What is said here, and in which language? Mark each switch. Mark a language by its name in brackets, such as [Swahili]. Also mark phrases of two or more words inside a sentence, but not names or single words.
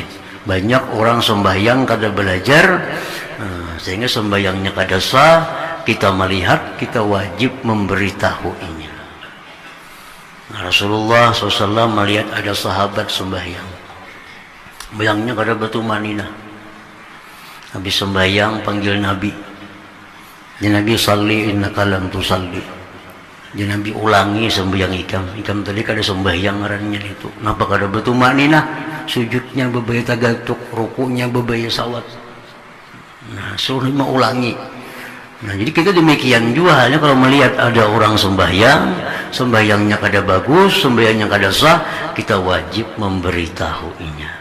[Banjar] Banyak orang sembahyang kada belajar, sehingga sembahyangnya kada sah. Kita melihat, kita wajib memberitahuinya. Nah, Rasulullah SAW melihat ada sahabat sembahyang, bayangnya kada batu maninah. Habis sembahyang panggil Nabi, [Arabic] يا نبي صلّ إنك لم تصلّ. [Banjar] Ya Nabi ulangi sembahyang ikam tadi kada sembahyang ngarannya itu. Napa kada batu maninah? Sujudnya bebaya tagatuk, rukunya bebaya sawat. Nah, suruh ulangi. Nah, jadi kita demikian juga halnya kalau melihat ada orang sembahyangnya kada bagus, sembahyangnya kada sah, kita wajib memberitahuinya.